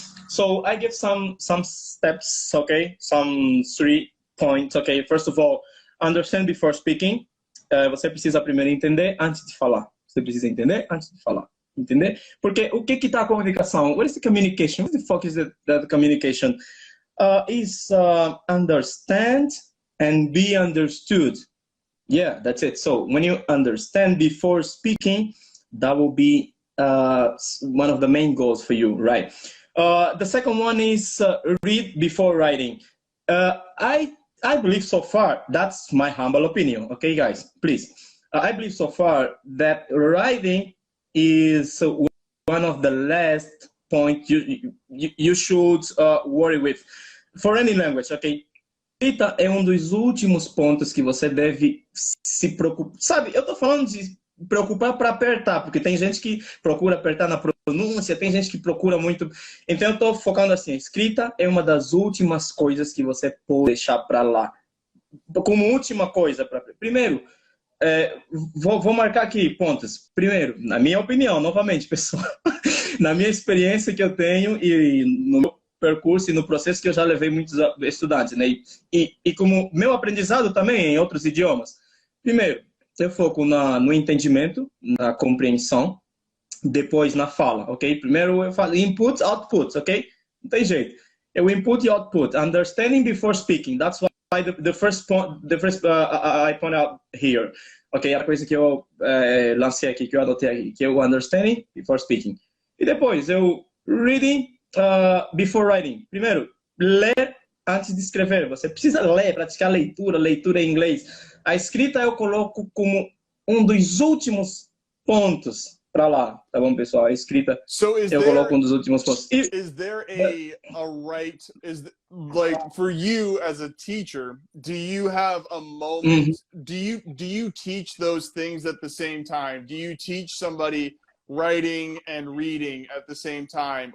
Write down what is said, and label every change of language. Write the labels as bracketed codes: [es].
[en] So I give some steps, okay, some 3 points, okay. First of all, understand before speaking. [pt] Você precisa primeiro entender antes de falar. Você precisa entender antes de falar. Entender? Porque o que está a comunicação? [en] What is the communication? What the fuck is that communication? Is understand and be understood. Yeah, that's it. So when you understand before speaking, that will be one of the main goals for you, right? The second one is read before writing. I believe so far, that's my humble opinion, okay, guys, please. I believe so far that writing is one of the last points you should worry with for any language, okay? [pt] Escrita é dos últimos pontos que você deve se preocupar. Sabe, eu tô falando de preocupar para apertar, porque tem gente que procura apertar na pronúncia, tem gente que procura muito. Então eu tô focando assim, escrita é uma das últimas coisas que você pode deixar para lá. Como última coisa, primeiro, vou marcar aqui pontos. Primeiro, na minha opinião, novamente, pessoal, na minha experiência que eu tenho e no meu percurso e no processo que eu já levei muitos estudantes, né? E como meu aprendizado também em outros idiomas. Primeiro, eu foco no entendimento, na compreensão, depois na fala, ok? Primeiro eu falo input, output, ok? Não tem jeito. É o input e output. [en] Understanding before speaking. That's why the first point, I point out here. Ok? [pt] A coisa que eu lancei aqui, que eu anotei aqui, que é o [en] understanding before speaking. [pt] E depois eu [en] reading before writing. [pt] Primeiro, ler antes de escrever. Você precisa ler, praticar leitura em inglês. A escrita eu coloco como dos últimos pontos para lá, tá bom, pessoal? A escrita eu coloco dos últimos pontos. [en] Is there a right, like for you as a teacher, do you have a moment, do you teach those things at the same time? Do you teach somebody writing and reading at the same time?